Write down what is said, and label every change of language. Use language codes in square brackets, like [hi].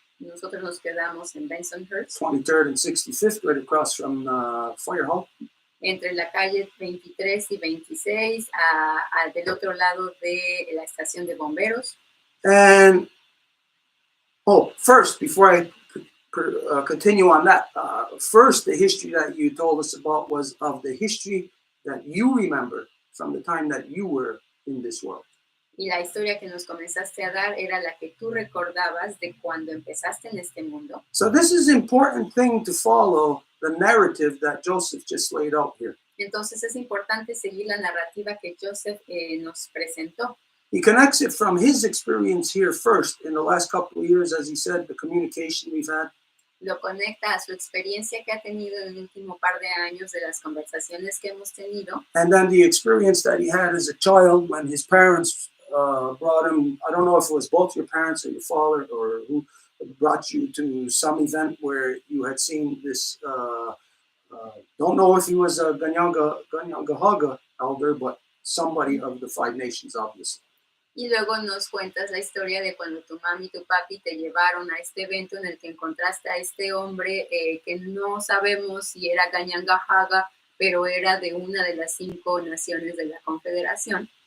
[es] Nosotros nos quedamos en Bensonhurst. [en] 23rd and 65th, right across from Fire Hall. [es] Entre la calle 23 y 26, del otro lado de la estación de bomberos. [en] And, first, before I continue on that, first, the history that you told us about was of the history that you remember from the time that you were in this world. [es] Y la historia que nos comenzaste a dar era la que tú recordabas de cuando empezaste en este mundo. [en] So this is an important thing to follow the narrative that Joseph just laid out here. [es] Entonces es importante seguir la narrativa que Joseph nos presentó. [en] He connects it from his experience here first in the last couple of years, as he said, the communication we've had. [es] Lo conecta a su experiencia que ha tenido en el último par de años de las conversaciones que hemos tenido. [en] And then the experience that he had as a child when his parents brought him, I don't know if it was both your parents or your father or who brought you to some event where you had seen this. Don't know if he was a Ganyangahaga elder, but somebody of the five nations, obviously. [es] Y luego nos cuentas la historia de cuando tu mami y tu papi te llevaron a este evento en el que encontraste a este hombre que no sabemos si era Ganyangahaga, pero era de una de las 5 naciones de la Confederación.